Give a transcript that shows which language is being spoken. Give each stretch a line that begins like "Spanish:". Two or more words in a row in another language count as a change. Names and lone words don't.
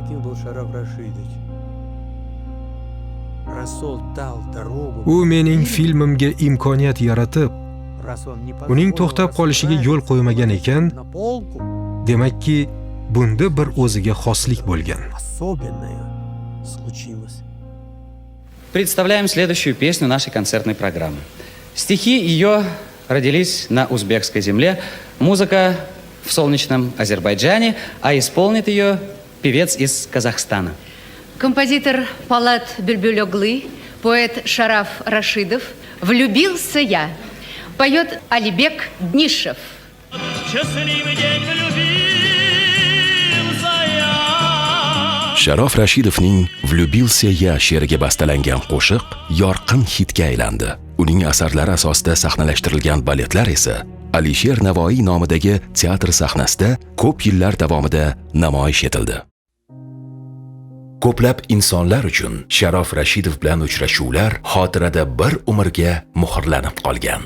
Uzbek: U mening filmimga imkoniyat yaratib, uning to'xtab qolishiga yo'l qo'ymagan ekan, demakki, bunda bir o'ziga xoslik bo'lgan.
Russian: Представляем следующую песню нашей концертной программы. Стихи ее родились на узбекской земле, музыка в солнечном Азербайджане, а исполнит ее певец из Казахстана. Композитор Палат Бюльбюль-Оглы, поэт Шараф Рашидов. «Влюбился я». Поет Алибек Днишев. Счастливый день влюбился я.
Uzbek: Sharof Rashidovning "Влюбился я" she'riga bastalangan qo'shiq yorqin hitga aylandi. Uning asarlari asosida sahnalashtirilgan baletlar esa Alisher Navoiy nomidagi teatr sahnasida ko'p yillar davomida namoyish etildi. Ko'plab insonlar uchun Sharof Rashidov bilan uchrashuvlar xotirada bir umrga muhrlanib qolgan.